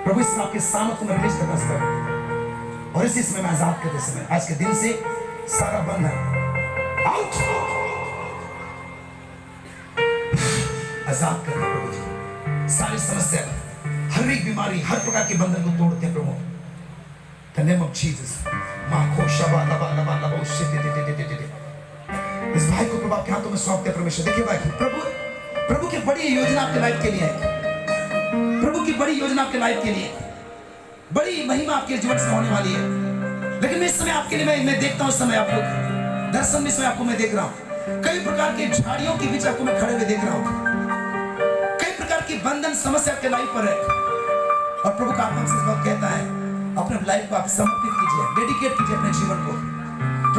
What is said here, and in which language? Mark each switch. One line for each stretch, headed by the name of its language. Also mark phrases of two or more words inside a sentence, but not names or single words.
Hindi: प्रभु इस आपके सामर्थ्य में रिलीज करना स्टार्ट, और इसी समय में आजाद करते समय आज के दिन से सारा बंधन आउट, आजाद करते प्रभु जी। सारी समस्या, हर एक बीमारी, हर प्रकार के बंधन को तोड़ते हैं प्रभु,
English: the name of Jesus. माखो शबा लबा लबा लबो शिट।
Hindi: इस भाई को प्रभु आपके हाथों में सौंपते परमेश्वर। देखिए भाई, प्रभु की बड़ी योजना आपके लाइफ के लिए है, प्रभु की बड़ी योजना आपके लाइफ के लिए, बड़ी महिमा आपके जीवन से होने वाली है। लेकिन मैं इस समय आपके लिए मैं देखता हूं, इस समय आप लोग दर्शन में, इस समय आपको मैं देख रहा हूं, कई प्रकार के झाड़ियों के बीच आपको मैं खड़े हुए देख रहा हूं, कई प्रकार की बंधन समस्या आपके लाइफ पर है, और प्रभु का आत्मा से बात कहता है अपने लाइफ को आप समर्पित कीजिए, डेडिकेट कीजिए अपने जीवन को।